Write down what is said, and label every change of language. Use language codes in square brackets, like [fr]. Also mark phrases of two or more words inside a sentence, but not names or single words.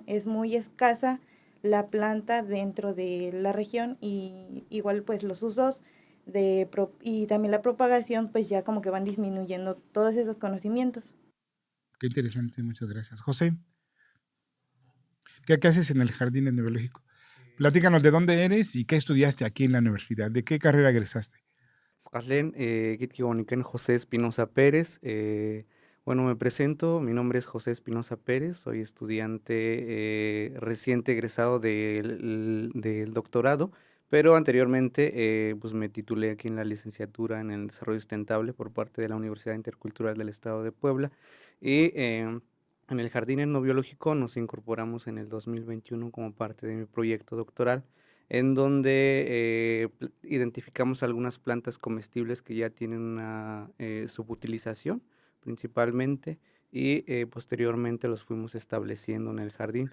[es] Es muy escasa la planta dentro de la región y igual pues los usos y también la propagación pues ya como que van disminuyendo todos esos conocimientos. Qué interesante, muchas gracias. José, ¿qué haces en el jardín etnobiológico? Platícanos de dónde eres y qué estudiaste aquí en la universidad, de qué carrera egresaste. [tos] Skaslen, Kitkiwanikan José Espinosa Pérez. [es] Bueno, me presento, mi nombre es José Espinosa Pérez, soy estudiante reciente egresado del doctorado, pero anteriormente pues me titulé aquí en la licenciatura en el desarrollo sustentable por parte de la Universidad Intercultural del Estado de Puebla y en el Jardín Etnobiológico nos incorporamos en el 2021 como parte de mi proyecto doctoral en donde identificamos algunas plantas comestibles que ya tienen una subutilización principalmente y posteriormente los fuimos estableciendo en el jardín.